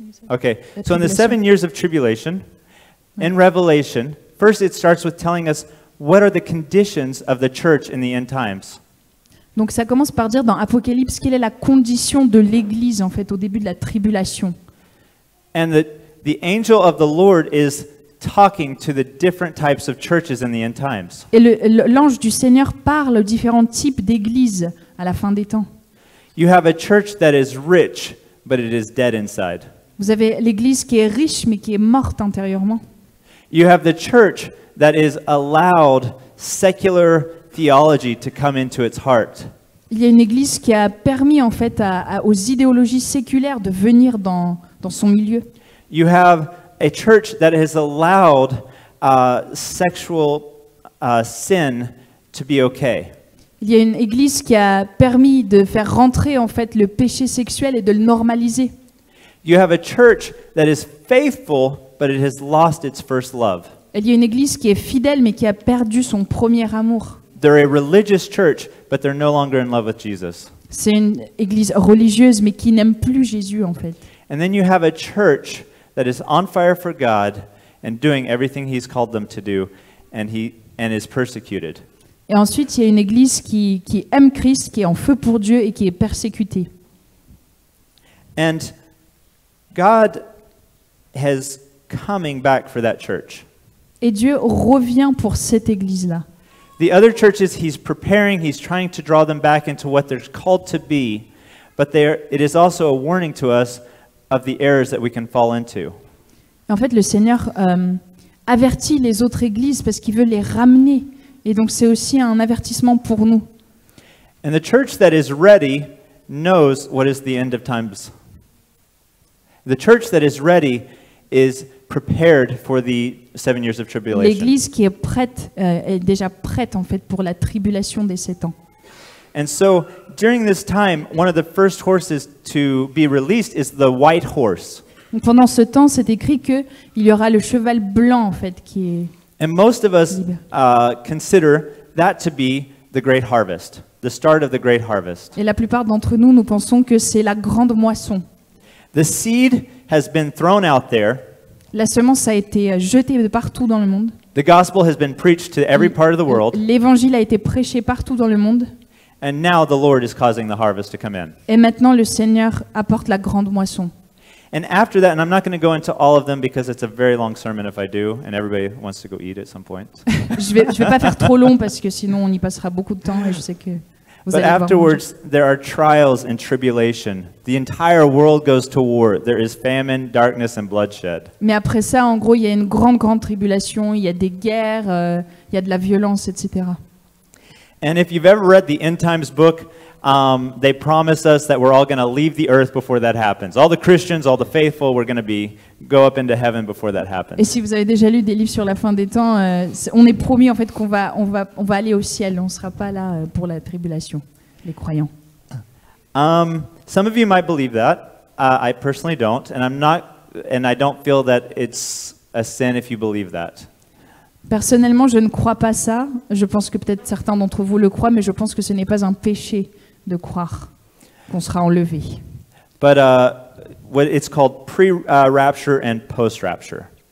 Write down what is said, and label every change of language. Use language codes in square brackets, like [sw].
[en] Okay, so in the 7 years of tribulation, in Revelation, first it starts with telling us what are the conditions of the church in the end times. [fr] Donc ça commence par dire dans Apocalypse quelle est la condition de l'Église en fait au début de la tribulation. [en] And the angel of the Lord is talking to the different types of churches in the end times. [fr] Et l'ange du Seigneur parle aux différents types d'églises à la fin des temps. [en] You have a church that is rich, but it is dead inside. [fr] Vous avez l'Église qui est riche mais qui est morte intérieurement. [en] You have the church that is allowed secular theology to come into its heart. [fr] Il y a une Église qui a permis en fait aux idéologies séculaires de venir dans son milieu. [en] You have a church that has allowed sexual sin to be okay. [fr] Il y a une Église qui a permis de faire rentrer en fait le péché sexuel et de le normaliser. [en] You have a church that is faithful, but it has lost its first love. [fr] Il y a une Église qui est fidèle mais qui a perdu son premier amour. [en] They're a religious church, but they're no longer in love with Jesus. [fr] C'est une Église religieuse mais qui n'aime plus Jésus en fait. [en] And then you have a church that is on fire for God and doing everything He's called them to do, and is persecuted. [fr] Et ensuite, il y a une Église qui aime Christ, qui est en feu pour Dieu et qui est persécutée. [en] And God has coming back for that church. [fr] Et Dieu revient pour cette Église-là. [en] The other churches He's preparing, He's trying to draw them back into what they're called to be, but it is also a warning to us of the errors that we can fall into. [fr] Et en fait, le Seigneur avertit les autres églises parce qu'il veut les ramener. Et donc, c'est aussi un avertissement pour nous. [en] And the church that is ready knows what is the end of times. The church that is ready is prepared for the 7 years of tribulation. [fr] L'église qui est prête est déjà prête en fait pour la tribulation des 7 ans. [en] And so during this time, one of the first horses to be released is the white horse. [fr] Donc, pendant ce temps, c'est écrit que il y aura le cheval blanc en fait qui est. [en] And most of us consider that to be the great harvest, the start of the great harvest. [fr] Et la plupart d'entre nous, nous pensons que c'est la grande moisson. [en] The seed has been thrown out there. [fr] La semence a été jetée de partout dans le monde. [en] The gospel has been preached to every part of the world. [fr] L'évangile a été prêché partout dans le monde. [en] And now the Lord is causing the harvest to come in. [fr] Et maintenant, le Seigneur apporte la grande moisson. [en] And after that, and I'm not going to go into all of them because it's a very long sermon if I do, and everybody wants to go eat at some point. [fr] Je vais pas faire trop long parce que sinon on y passera beaucoup de temps et je sais que vous [en] But [fr] allez voir. [en] afterwards, there are trials and tribulation. The entire world goes to war. There is famine, darkness, and bloodshed. [fr] Mais après ça, en gros, il y a une grande tribulation, il y a des guerres, il y a de la violence, etc. [en] And if you've ever read the End Times book, they promise us that we're all going to leave the earth before that happens. All the Christians, all the faithful, we're going to go up into heaven before that happens. [fr] Et si vous avez déjà lu des livres sur la fin des temps, on est promis en fait qu'on va aller au ciel, on ne sera pas là pour la tribulation, les croyants. [en] Some of you might believe that. I personally don't, and I don't feel that it's a sin if you believe that. [fr] Personnellement, je ne crois pas ça. Je pense que peut-être certains d'entre vous le croient, mais je pense que ce n'est pas un péché de croire qu'on sera enlevé. [en] But what it's called pre-rapture and post-rapture.